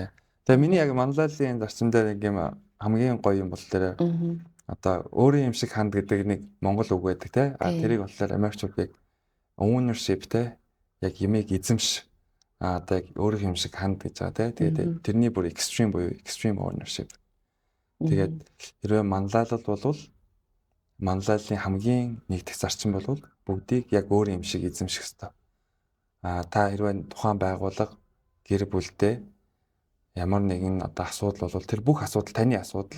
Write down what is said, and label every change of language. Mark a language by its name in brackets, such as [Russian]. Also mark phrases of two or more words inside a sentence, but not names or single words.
[Mongolian] Тэгээ миний яг манлайлалын зарчим дээр нэг юм хамгийн гоё юм бол тэр одоо өөрийн юм шиг ханд гэдэг нэг монгол үг байдаг те. Тэрийг болохоор Америкчууд яг ownership те. Яг юмыг эзэмш. Одоо яг өөрийн юм шиг ханд гэж байгаа те. Тэгээд тэрний бүр extreme буюу [English] extreme ownership. [Mongolian] Тэгээд хэрвээ манлайлал бол манлайлалын хамгийн нэгдэх зарчим бол бүгдийг яг өөрийн юм шиг эзэмших ёстой. Та хэрвээ тухайн байгууллага гэр бүлдээ ямар нэгэн одоо асуудал бол тэр бүх асуудал таны асуудал.